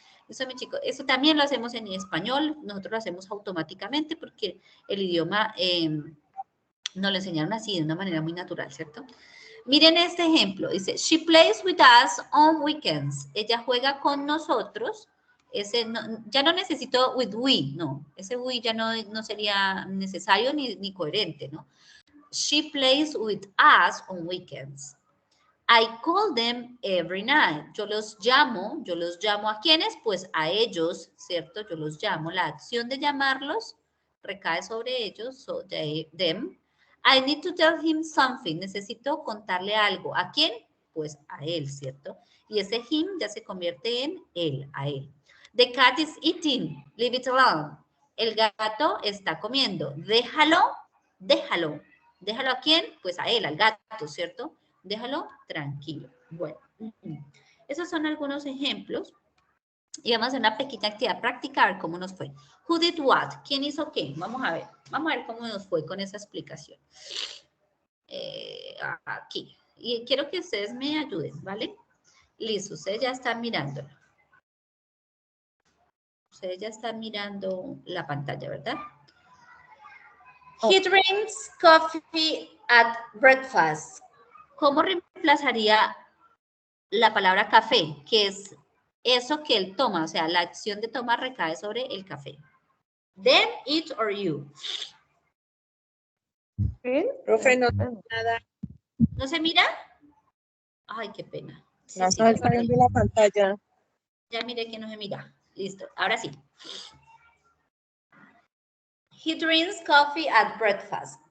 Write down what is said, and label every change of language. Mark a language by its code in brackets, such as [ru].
[es] Eso, mi chico, eso también lo hacemos en español, nosotros lo hacemos automáticamente porque el idioma nos lo enseñaron así, de una manera muy natural, ¿cierto? Miren este ejemplo, dice, [en] she plays with us on weekends. [es] Ella juega con nosotros. Ese ya no necesito with we, no. Ese we ya no sería necesario ni coherente, ¿no? [en] She plays with us on weekends. I call them every night. [es] Yo los llamo ¿a quiénes? Pues a ellos, ¿cierto? Yo los llamo. La acción de llamarlos recae sobre ellos, [en] so them. I need to tell him something. [es] Necesito contarle algo. ¿A quién? Pues a él, ¿cierto? Y ese him ya se convierte en él, a él. [en] The cat is eating. Leave it alone. [es] El gato está comiendo. Déjalo. ¿Déjalo a quién? Pues a él, al gato, ¿cierto? Déjalo tranquilo. Bueno, esos son algunos ejemplos. Y vamos a hacer una pequeña actividad práctica a ver cómo nos fue. [en] Who did what? [es] ¿Quién hizo qué? Vamos a ver cómo nos fue con esa explicación. Aquí. Y quiero que ustedes me ayuden, ¿vale? Listo, ustedes ya están mirándolo. Ustedes ya están mirando la pantalla, ¿verdad? [en] He drinks coffee at breakfast. [es] ¿Cómo reemplazaría la palabra café? Que es eso que él toma, o sea, la acción de tomar recae sobre el café. [en] Them, it, or you. [es] ¿Sí? Profe, no nada. ¿No se mira? Ay, qué pena. Sí, No sí, está viendo la pantalla. ya miré que no se mira. Listo, ahora sí. [en] He drinks coffee at breakfast.